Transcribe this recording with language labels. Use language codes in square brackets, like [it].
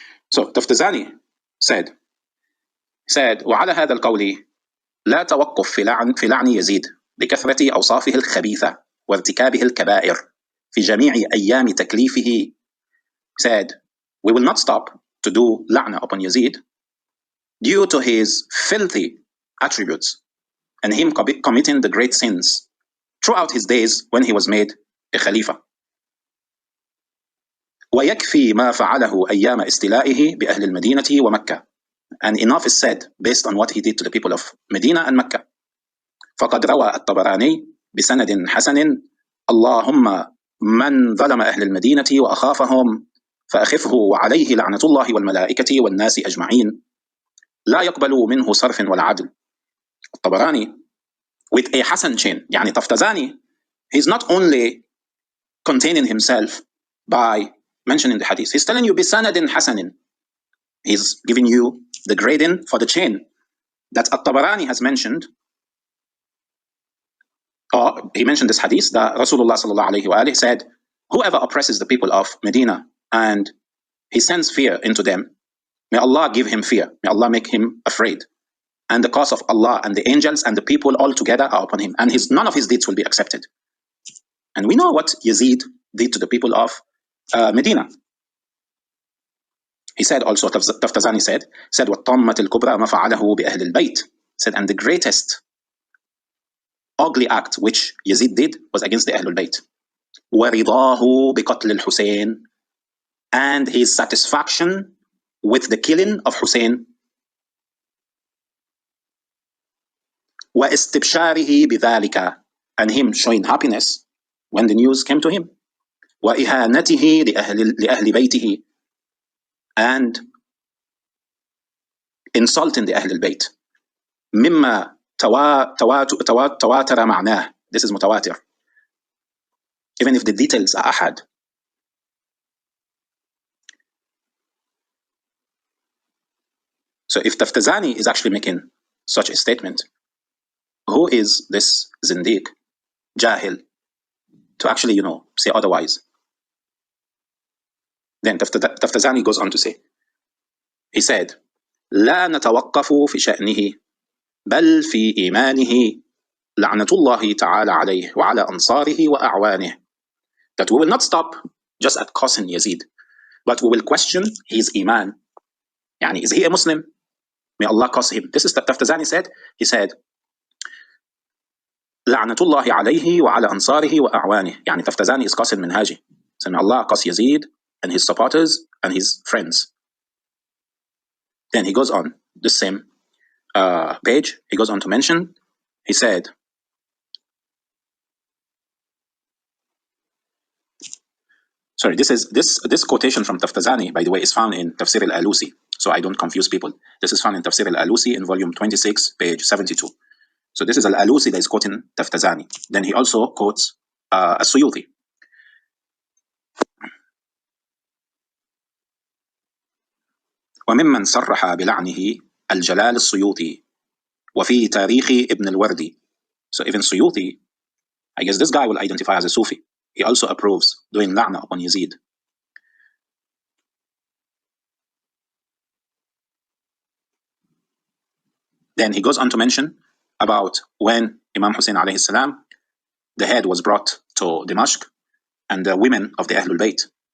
[en] So, Taftazani said, [ar] وعلى هذا القول لا توقف في لعن يزيد بكثرة أوصافه الخبيثة وارتكابه الكبائر في جميع أيام تكليفه. [en] Said, we will not stop to do la'na upon Yazid due to his filthy attributes and him committing the great sins throughout his days when he was made a Khalifa. [ar] ويكفي ما فعله أيام استلائه بأهل المدينة ومكة. [en] And enough is said based on what he did to the people of Medina and Mecca. [ar] فقد روى الطبراني بسند حسن اللهم من ظلم أهل المدينة وأخافهم فأخفه وعليه لعنة الله والملائكة والناس أجمعين لا يقبل منه صرف ولا عدل. [en] الطبراني with a Hasan chain. يعني Taftazani, he's not only containing himself by mentioning the hadith, he's telling you [ar] بسند حسن. [en] He's giving you the grading for the chain that At-Tabarani has mentioned. Or he mentioned this hadith that Rasulullah sallallahu alayhi wa said, whoever oppresses the people of Medina and he sends fear into them, may Allah give him fear, may Allah make him afraid. And the curse of Allah and the angels and the people all together are upon him. And none of his deeds will be accepted. And we know what Yazeed did to the people of Medina. He said also, Taftazani said, [ar] وَالطَّمَّةِ الْكُبْرَى مَا فَعَلَهُ بِأَهْلِ الْبَيْتِ. [en] Said, and the greatest ugly act which Yazid did was against the Ahlul Bayt. [ar] وَرِضَاهُ بِقَتْلِ الْحُسَيْنِ. [en] And his satisfaction with the killing of Hussein. [ar] وَإِسْتِبْشَارِهِ بِذَلِكَ. [en] And him showing happiness when the news came to him. [ar] وَإِهَانَتِهِ لِأَهْلِ بَيْتِهِ. [en] And insulting the Ahlul Bayt. [ar] مما تواتر معناه. [en] This is mutawatir. Even if the details are ahad. So if Taftazani is actually making such a statement, who is this zindiq, jahil, to actually, say otherwise? Then Taftazani goes on to say, he said, [ar] لا نتوقف في شأنه بل في إيمانه لعنة الله تعالى عليه وعلى أنصاره وأعوانه. [en] That we will not stop just at cursing Yazid, but we will question his iman. Yani, is he a Muslim? May Allah curse him. This is what Taftazani said. He said, [ar] لعنة الله عليه وعلى أنصاره وأعوانه. [en] Yani, Taftazani is cursing Minhaji. So may Allah curse Yazid and his supporters and his friends. Then he goes on, this same page, he goes on to mention, he said, sorry, this quotation from Taftazani, by the way, is found in Tafsir al-Alusi, so I don't confuse people. This is found in Tafsir al-Alusi in volume 26, page 72. So this is al-Alusi that is quoting Taftazani. Then he also quotes as-Suyuti. [ar] وممن صرح بلعنه الجلال السيوطي وفي تاريخ ابن الوردي. [en] So even Suyuti, I guess this guy will identify as a Sufi. He also approves doing la'na upon Yazid. Then he goes on to mention about when Imam Hussein alayhi salam, the head was brought to Dimashq and the women of the Ahlul Bayt.